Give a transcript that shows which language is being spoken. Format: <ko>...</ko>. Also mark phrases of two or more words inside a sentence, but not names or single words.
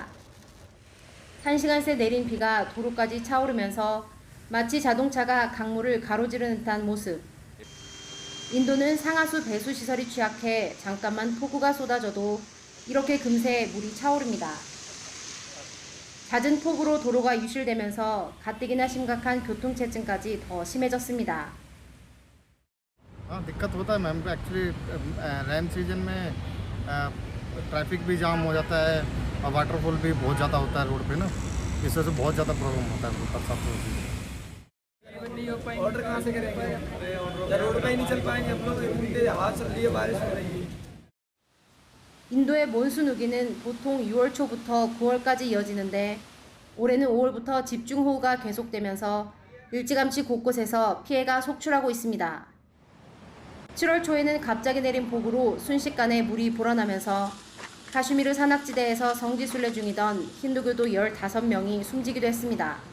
<ko>1시간 새 내린 비가 도로까지 차오르면서 마치 자동차가 강물을 가로지르는 듯한 모습. 인도는 상하수 배수 시설이 취약해 잠깐만 폭우가 쏟아져도 이렇게 금세 물이 차오릅니다. 잦은 폭우로 도로가 유실되면서 가뜩이나 심각한 교통체증까지 더 심해졌습니다.</ko> <hi>दिक्कत होता है</hi> <en>ma'am actually rain season</en> <hi>में ट्रैफिक भी जाम हो जाता है और वाटरफॉल भी बहुत ज़्यादा होता है रोड पे ना, इस वजह से बहुत ज़्यादा प्रॉब्लम होता है बरसात में। ऑर्डर कहाँ से करेंगे? रोड पे ही नहीं चल पाएंगे हम लोग, इतनी हवा चल रही है, बारिश हो रही है।</hi> <ko>인도의 몬순 우기는 보통 6월 초부터 9월까지 이어지는데 올해는 5월부터 집중호우가 계속되면서 일찌감치 곳곳에서 피해가 속출하고 있습니다. 7월 초에는 갑자기 내린 폭우로 순식간에 물이 불어나면서 카슈미르 산악지대에서 성지순례 중이던 힌두교도 15명이 숨지기도 했습니다.</ko>